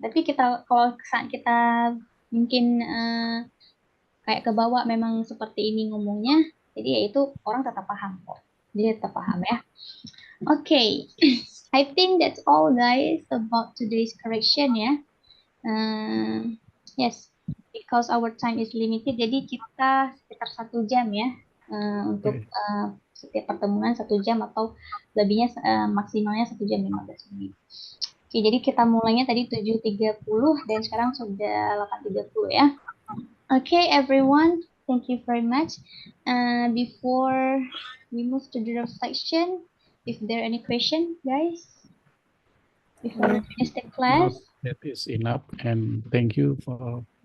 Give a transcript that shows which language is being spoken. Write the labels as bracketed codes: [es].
[id] Tapi kalau kita mungkin kayak ke bawah memang seperti ini ngomongnya, jadi ya itu orang tetap paham kok. Dia tetap paham ya. [en] Okay, I think that's all guys about today's correction ya. Yes, because our time is limited, [id] jadi kita sekitar 1 jam ya untuk setiap pertemuan 1 jam atau lebihnya maksimalnya 1 jam 15 menit. Oke, jadi kita mulainya tadi 7.30 dan sekarang sudah 8.30 ya. [en] Okay, everyone, thank you very much. Before we move to the reflection, if there are any question, guys, before we finish the class. That is enough, and thank you for.